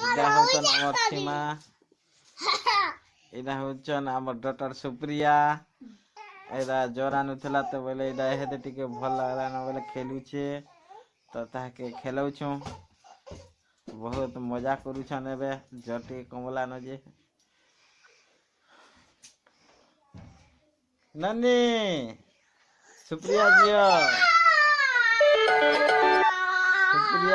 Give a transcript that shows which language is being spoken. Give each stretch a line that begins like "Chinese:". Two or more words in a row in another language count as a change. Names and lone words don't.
Bangla: এটা হচ্ছেন আমার সীমা, এটা হচ্ছেন আমার ডটার সুপ্রিয়া।
Odia: ଏଇଟା ଜ୍ୱର ଆଣୁଥିଲା ତ ବୋଇଲେ ଏଇଟା ହେତେ ଟିକେ ଭଲ ଲାଗଲା ନା ବୋଇଲେ ଖେଲୁଛେ ତ ତାହାକେ ଖେଲଉଛୁଁ। ବହୁତ ମଜା କରୁଛନ୍। ଏବେ ଜ୍ୱର ଟିକେ କମଲାନ ଯେ ନାନୀ ସୁପ୍ରିୟା ଝିଅ ସୁପ୍ରିୟା।